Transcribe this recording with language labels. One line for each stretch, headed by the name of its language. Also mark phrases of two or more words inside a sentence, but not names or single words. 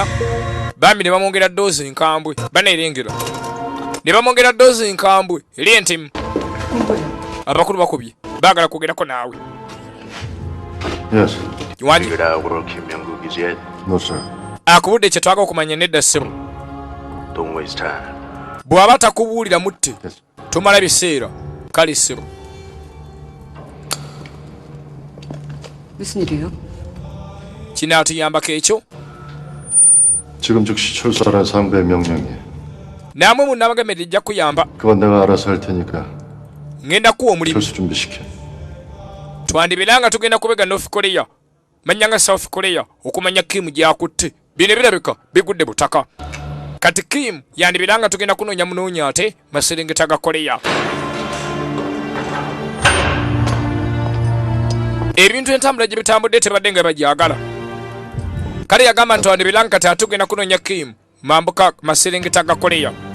Ganda: Bambi ne bamwongera ddoozi nkambwe. Baneerengera. Ne bamwongera ddoozi nkambwe. Eri entimu. Abakulu bakubye. Baagala kwogerako naawe.
English: Yes.
Ganda: Wani
English: No sir.
Ganda: akubudde kye twagala okumanya nedda ssebo.
English: Don't waste time.
Ganda: bw'aba takubuulira mutte tomala biseera kale ssebo.
Korean: 무슨 일이에요?
Ganda: kinaatuyambako ekyo
Korean: 지금 즉시 철수하라는 상부의 명령이에요.
Ganda: namwe munnabagemere lijja kuyamba.
Korean: 그건 내가 알아서 할 테니까
Ganda: ngenda kuwa omulimu.
Korean: 철수 준비시켜.
Ganda: twandibiranga tugenda kubega North Korea manyanga South Korea okumanya Kim gyakutte bino birabika bigudde butaka kati Kim yandibiranga tugenda kunoonya munoonya ate maserengeta ga Korea. ebintu entambula gye bitambudde tebadde nga bagyagala kale yagamba nti wandibiranga kati atugenda kunoonya Kim mambuka maserengeta ga Korea.